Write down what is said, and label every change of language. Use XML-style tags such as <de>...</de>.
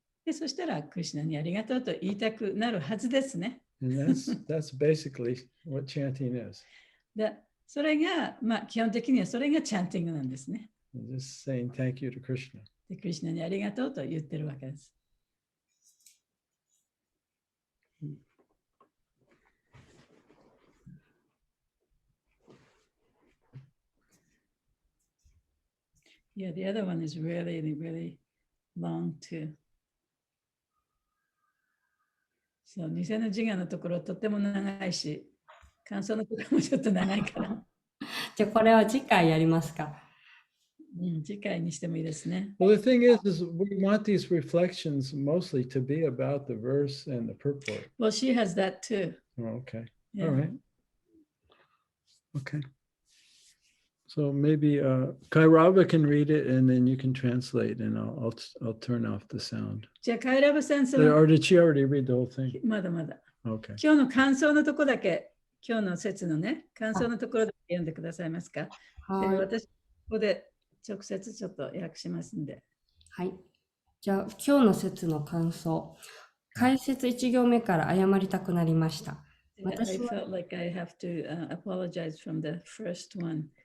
<ja>でそしたらクリシュナにありがとうと言いたくなるはずですね。</ja> <en>And that's basically what chanting is.</en> <ja>でそれが、基本的にはそれがチャンティングなんですね。</ja> <en>Just saying thank you to Krishna.</en> <ja>でクリシュナにありがとうと言ってるわけです。</ja> <en>Yeah, the other one is really, really long too.</en> <ja>そう、偽の自我のところとても長いし、感想のところもちょっと長いから。じゃあこれは次回やりますか。次回にしてもいいですね。</ja> <en>Well, the thing is we want these reflections mostly to be about the verse and the purport. Well, she has that too. Oh, okay. Yeah. All right. Okay. So maybe Kairava can read it and then you can translate and I'll turn off the sound.</en> <ja>じゃあ、カイラバ先生</ja> <en>Or did she already read the whole thing?</en> <ja>まだまだ。</ja> <en>Okay.</en> <ja>今日の感想のところだけ、今日の説のね、感想のところだけ読んでくださいますか。で私、ここで直接ちょっと訳しますんで。はい。じゃあ今日の説の感想。解説1行目から謝りたくなりました。私の</ja> <en>felt like I have to apologize from the first one.</en>